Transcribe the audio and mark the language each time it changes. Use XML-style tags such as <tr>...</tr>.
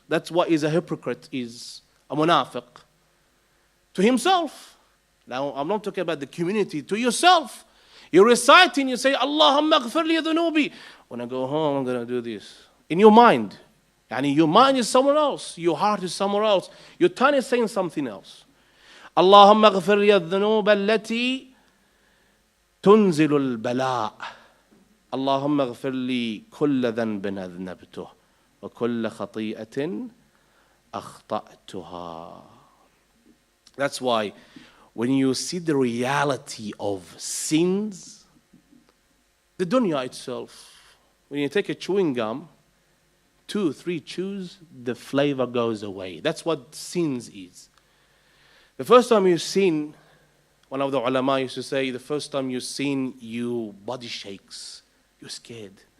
<en>That's what is a hypocrite, is a munafiq. To himself. Now, I'm not talking about the community. To yourself. You're reciting, you say,</en> <ar>Allahumma ghafir li dhunubi.</ar> <en>When I go home, I'm going to do this. In your mind. Yani your mind is somewhere else. Your heart is somewhere else. Your tongue is saying something else.</en> <ar>اللهم اغفر لي الذنوب التي تنزل البلاء. اللهم اغفر لي كل ذنب أذنبته وكل خطيئة أخطأتها.</ar> <en>That's why when you see the reality of sins, the dunya itself, when you take a chewing gum, 2, 3 chews, the flavor goes away. That's what sins is. The first time you sin, one of the ulama used to say, the first time you sin, your body shakes. You're scared.</en>